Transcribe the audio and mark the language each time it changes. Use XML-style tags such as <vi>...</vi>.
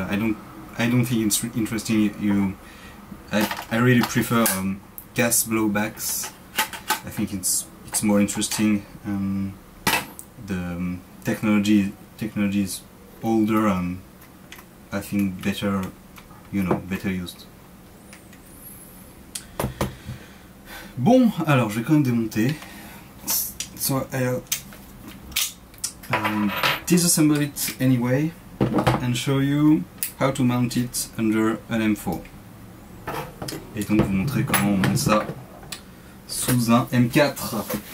<en>I don't think it's interesting. I really prefer gas blowbacks. I think it's more interesting. The technology is older and I think better, better used.</en> <fr>Bon, alors je vais quand même démonter.</fr> <en>So I'll disassemble it anyway and show you how to mount it under an M4.</en> <fr>Et donc vous montrer comment on monte ça sous un M4.</fr>